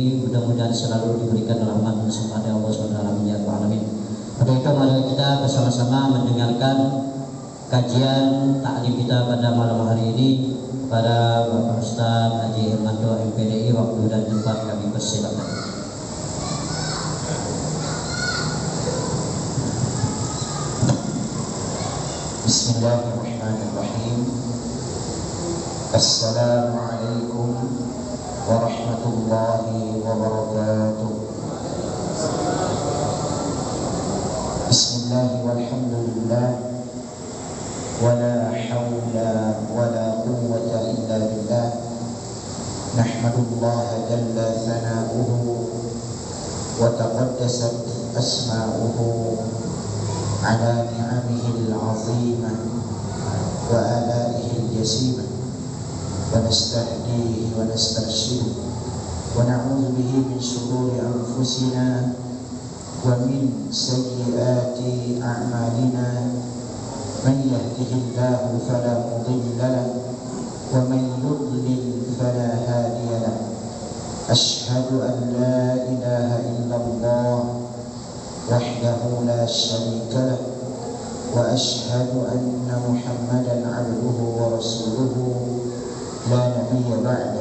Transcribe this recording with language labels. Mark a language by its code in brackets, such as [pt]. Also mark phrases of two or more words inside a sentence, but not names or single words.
[id] Mudah-mudahan selalu diberikan rahmat bersama Allah [ar] سبحانه وتعالى. [id] Pada itu mari kita bersama-sama mendengarkan kajian taklim kita pada malam hari ini. Pada Bapak Ustaz Haji Irmanto MPDI, waktu dan tempat kami persilakan. [ar] بسم الله الرحمن الرحيم. السلام عليكم ورحمة الله وبركاته. بسم الله والحمد لله ولا حول ولا قوة إلا بالله. نحمد الله جل ثناؤه وتقدست أسماؤه على نعمه العظيمة وآلائه الجسيمة ونستهديه ونسترشده ونعوذ به من شرور أنفسنا ومن سيئات أعمالنا. من يهده الله فلا مضل له ومن يضلل فلا هادي له. أشهد أن لا إله إلا الله وحده لا شريك له وأشهد أن محمدا عبده ورسوله لا نبي بعده.